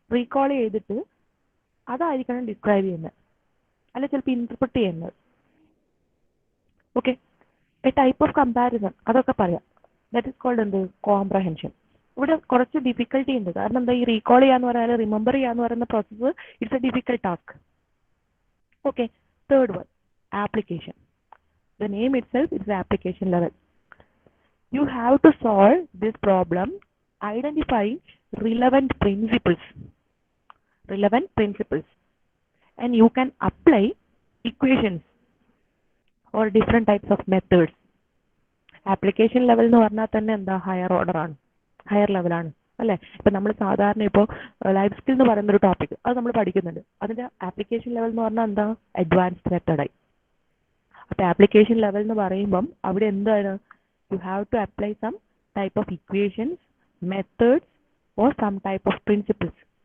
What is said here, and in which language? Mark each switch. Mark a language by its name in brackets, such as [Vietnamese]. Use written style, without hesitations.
[Malayalam] Recall ചെയ്തിട്ട് അതായിരിക്കണം describe ചെയ്യുന്നത്, അല്ലെ ചിലപ്പോൾ ഇന്റർപ്രിറ്റ് ചെയ്യുന്നത്. [English] okay, a type of comparison [Malayalam] അതൊക്കെ പറയാം. [English] That is called എന്ത്? Comprehension. [Malayalam] ഇവിടെ കുറച്ച് ഡിഫിക്കൽട്ടി ഉണ്ട്. കാരണം എന്താ, ഈ റീകോൾ ചെയ്യാന്ന് പറഞ്ഞാൽ, റിമെമ്പർ ചെയ്യാന്ന് പറയുന്ന process [English] It's a difficult task. Okay, third one, application. The name itself is the application level. You have to solve this problem identifying relevant principles. Relevant principles. And you can apply equations or different types of methods. [Malayalam] Application level എന്ന് പറഞ്ഞാൽ തന്നെ എന്താ higher order ആണ്, higher ലെവലാണ് അല്ലേ. ഇപ്പം നമ്മൾ സാധാരണ ഇപ്പോൾ ലൈഫ് സ്കിൽ എന്ന് പറയുന്ന ഒരു ടോപ്പിക് അത് നമ്മൾ പഠിക്കുന്നുണ്ട്. അതിന്റെ ആപ്ലിക്കേഷൻ ലെവൽ എന്ന് പറഞ്ഞാൽ എന്താ അഡ്വാൻസ്ഡ് മെത്തഡായി. അപ്പോൾ ആപ്ലിക്കേഷൻ ലെവൽ എന്ന് പറയുമ്പം അവിടെ എന്താണ്, [English] You have to apply some type of equations, methods or some type of principles.